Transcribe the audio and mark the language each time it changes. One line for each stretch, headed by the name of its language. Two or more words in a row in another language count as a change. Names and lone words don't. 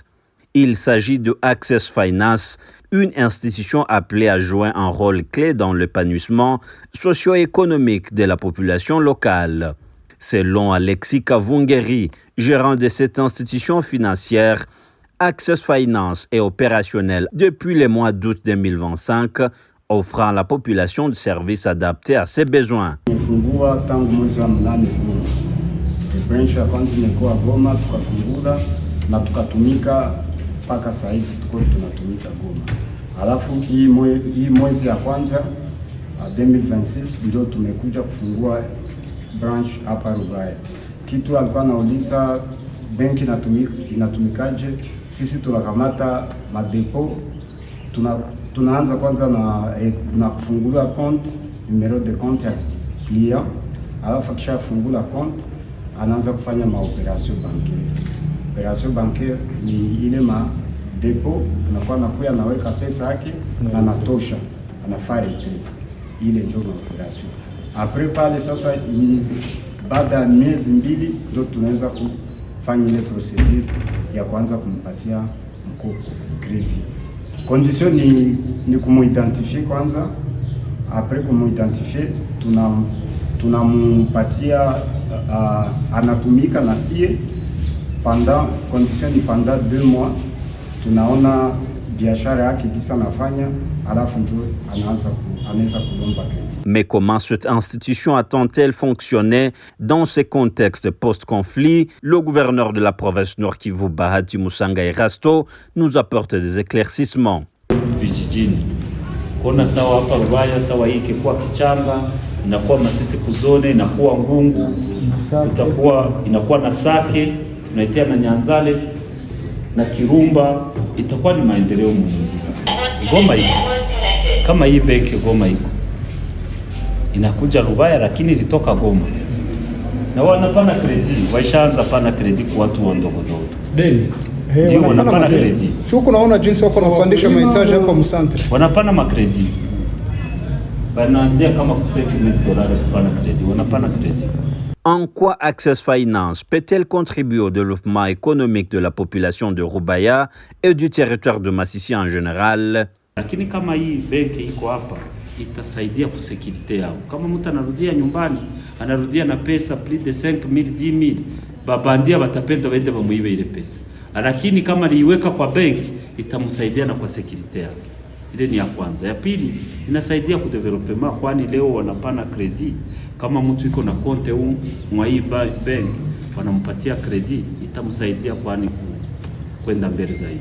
French: Il s'agit de Access Finance, une institution appelée à jouer un rôle clé dans l'épanouissement socio-économique de la population locale. Selon Alexis Kavungeri, gérant de cette institution financière, Access Finance est opérationnel depuis le mois d'août 2025, offrant à la population des services adaptés à ses besoins.
Swahili: Branch ya kwanza imekuwa Goma, tukafungula na tukatumika mpaka saa hizi tuko tunatumika Goma. Alafu hii mwezi ya kwanza 2026 ndio tumekuja kufungua branch hapa Rubaya. Kitu alikuwa anauliza benki inatumikaje? Sisi tunakamata madepo, tunaanza kwanza na kufungula compte,
French: numero de compte
Swahili: ya client. Alafu kisha fungula compte anaanza kufanya
French: maoperation bancaire. Operation bancaire
Swahili: ni ile depo, anakuwa nakuya anaweka pesa yake na anatosha, anafanya ile ndio operation. Après pale sasa, baada ya miezi mbili ndio tunaweza kufanya ile procedure ya kwanza kumpatia mkopo credit. Condition ni kumuidentify kwanza. Après kumuidentify tunampatia anatumika na sie pendant condition ni
French: pendant 2 mois,
Swahili: tunaona biashara yake kisa nafanya, alafu ndio anaweza kulomba credit.
French: Mais comment cette institution a-t-elle fonctionné dans ce contexte post-conflit? Le gouverneur de la province Nord Kivu, Bahati Musanga Erasto, nous apporte des éclaircissements.
Swahili: Vijijini kona sawa hapa Rubaya, sawa hii kikuwa Kichanga, inakuwa Masisi Kuzone, inakuwa Ngungu, inakuwa na Sake, tunaitia na Nyanzale na Kirumba, itakuwa ni maendeleo muhimu. Goma iko kama hii benki, Goma iko inakuja Rubaya, lakini zitoka Goma na wanapana kredi, waishaanza pana kredi kwa watu ndogo ndogo. Deni ndio wanapana kredi. Si huko naona jinsi wako wanapandisha mahitaji hapa msantre, wanapana makredi, wanaanzia kama $7,000 kupana kredi, wanapana kredi.
French: En quoi Access Finance peut-elle contribuer au développement économique de la population de Rubaya et du territoire de Masisi en général?
Swahili: Lakini kama hii benki iko hapa itasaidia kusekirite yao. Kama mtu anarudia nyumbani, anarudia na pesa
French: plus de 5,000 10,000,
Swahili: babandia watapenda waende bamuibe ile pesa. Lakini kama liiweka kwa benki itamsaidia na kwa sekirite yake. Ile ni ya kwanza. Ya pili, inasaidia ku development, kwani leo wanapana credit. Kama mtu iko na konte mwa hii bank wanampatia credit, itamsaidia kwani kwenda mbele zaidi.